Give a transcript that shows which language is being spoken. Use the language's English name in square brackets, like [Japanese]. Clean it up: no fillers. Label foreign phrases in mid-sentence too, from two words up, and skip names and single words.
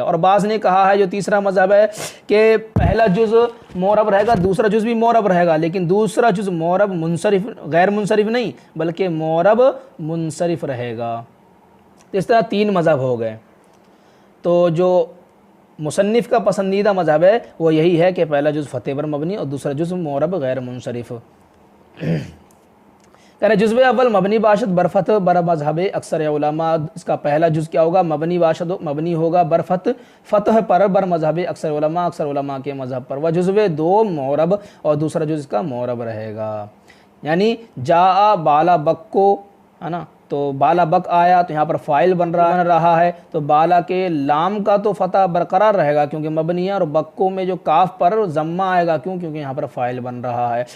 [Urdu] اور بعض نے کہا ہے جو تیسرا مذہب ہے کہ پہلا جز معرب رہے گا، دوسرا جز بھی معرب رہے گا، لیکن دوسرا جز معرب غیر منصرف نہیں بلکہ معرب منصرف رہے گا۔ اس طرح تین مذہب ہو گئے۔ تو جو مصنف کا پسندیدہ مذہب ہے وہ یہی ہے کہ پہلا جز فتح پر مبنی اور دوسرا جز معرب غیر منصرف۔ کہہ رہے [Persian] جزو اول مبنی باشد برفتح بر مذہب اکثر علماء، [Urdu] اس کا پہلا جز کیا ہوگا؟ [Persian] مبنی باشد، [Urdu] مبنی ہوگا فتح پر [Persian] بر مذہب اکثر علماء [Urdu] کے مذہب پر، [Persian] و جزو دو معرب [Urdu] اور دوسرا جز کا معرب رہے گا۔ یعنی [Arabic] جاء بالا بک [Urdu] کو، ہے نا، تو بالا بک آیا تو یہاں پر فاعل بن رہا ہے، تو بالا کے لام کا تو فتح برقرار رہے گا کیونکہ مبنی ہے، اور بکو میں جو کاف پر ضمہ آئے گا کیونکہ یہاں پر فاعل بن رہا ہے۔